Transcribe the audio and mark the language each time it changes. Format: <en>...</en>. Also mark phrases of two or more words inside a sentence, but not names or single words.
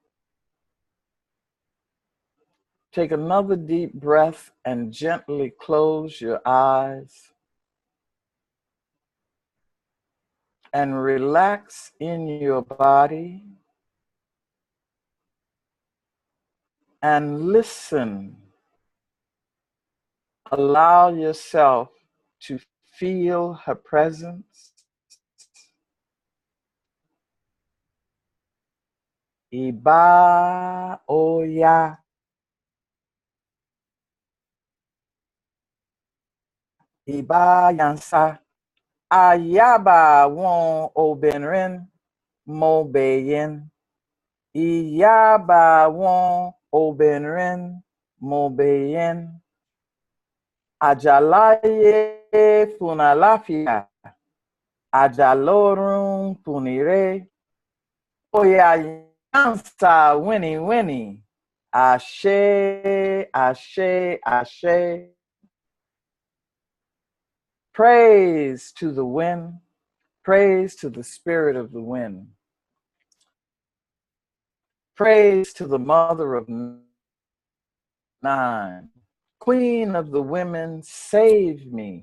<en>Take another deep breath and gently close your eyes and relax in your body and listen. Allow yourself to feel her presence.</en> <yo>Iba oya. Iba yansa. Ayaba won obenrin mo beyin. Iyaba won obenrin mo beyin. Ajalaye funalafia. Ajalorun punire. Oya yansa winnie winnie. Ashe, ashe, ashe.</yo> <en>Praise to the wind. Praise to the spirit of the wind. Praise to the mother of nine. Queen of the women, save me.</en>